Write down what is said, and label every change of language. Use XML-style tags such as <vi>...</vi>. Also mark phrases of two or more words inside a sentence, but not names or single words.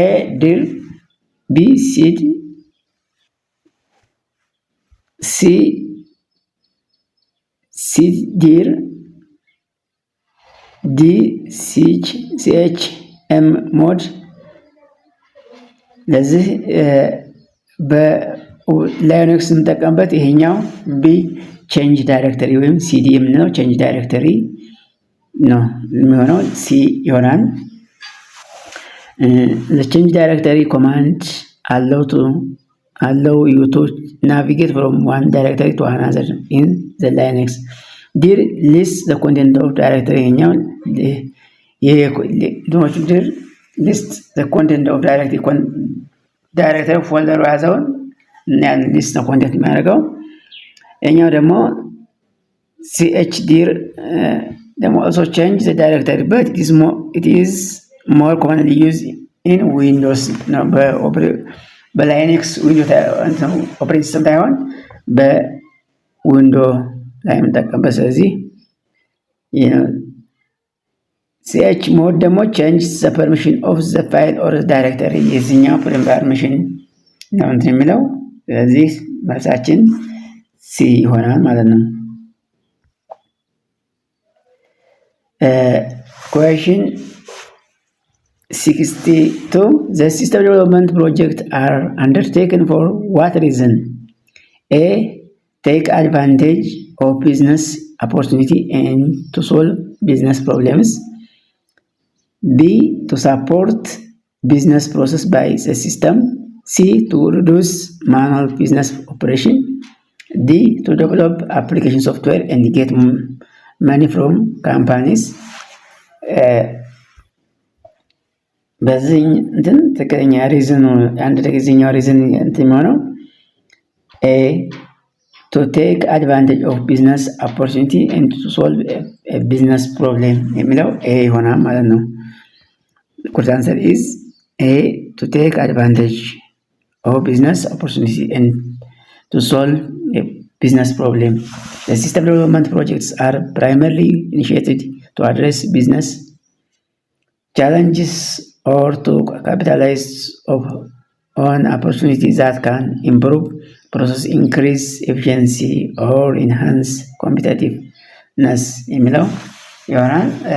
<en>dir, B. cd, C. cdir, D CHM mod።</en> <am>ለዚህ በላይኖክስ የምንጠቀምበት ይሄኛው ቢ</am> <en>change directory</en> <am>ወይም ሲዲ የምንለው</am> <en>change directory</en> <am>ነው የሚሆነው፣ ሲ ይሆናል።</am> <en>change directory command allow you to navigate from one directory to another in the Linux. dir list the content of directory ይሄኛው dir list the content of directory</en> <am>ፎልደሩ ያዘውን እና</am> <en>list the content</en> <am>የሚያደርገው። ይሄኛው ደግሞ</am> <en>chdir ደግሞ also change the directory but it is more commonly used in Windows ነው።</en> <am>በላይኔክስ ዊንዶው ኦፕሬቲንግ ሲስተም ሳይሆን በዊንዶ ላይ የምንጠቀምበት። ስለዚህ</am> <en>ch ሞድ ደግሞ change the permission of the file or the directory</en> <am>የዚህኛው permission ነው እንትን የሚለው። ስለዚህ መልሳችን ሲ ይሆናል ማለት ነው።</am> <en>question 62. The system development projects are undertaken for what reason? A. Take advantage of business opportunity and to solve business problems. B. To support business process by the system. C. To reduce manual business operation. D. To develop application software and get money from companies.</en> <am>በዚህ እንትን ትክክለኛ ሪዝኑ አንድ ጊዜኛው ሪዝን እንትን የሚሆነው ኤ</am> <en>to take advantage of business opportunity and to solve a business problem</en> <am>የሚለው ኤ ይሆናል ማለት ነው።</am> <en>Correct answer is A, to take advantage of business opportunity and to solve a business problem. The system development projects are primarily initiated to address business challenges or to capitalize on opportunities that can improve process, increase efficiency or enhance competitiveness</en> <am>የሚለው ይሆናል።</am>